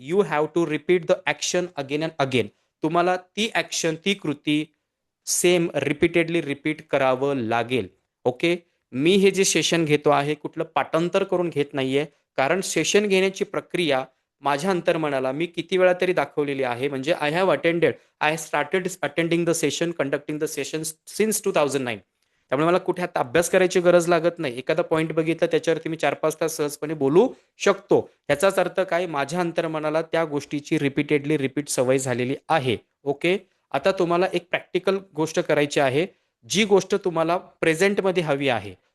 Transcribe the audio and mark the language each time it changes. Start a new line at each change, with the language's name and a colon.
English: You have to repeat the action again and again.
Marathi: तुम्हाला ती action, ती कृती सेम रिपीटेडली रिपीट करावं लागेल. ओके. मी हे जे सेशन घेतो आहे कुठलं पाठांतर करून घेत नाहीये, कारण सेशन घेण्याची प्रक्रिया माझ्या अंतर्मनाला मी किती वेळा तरी दाखवलेली आहे.
English: म्हणजे I started attending the session, conducting the session since 2009.
Marathi: त्यामुळे मला कुठे आता अभ्यास करायची गरज लागत नाही. एखादा पॉईंट बघितला त्याच्यावरती मी 4-5 तास सहजपणे बोलू शकतो. याचाच अर्थ काय? माझ्या अंतर्मनाला त्या गोष्टीची रिपीटेडली रिपीट सवय झालेली आहे. ओके. आता तुम्हाला एक प्रॅक्टिकल गोष्ट करायची आहे, जी गोष्ट तुम्हाला प्रेझेंटमध्ये हवी आहे.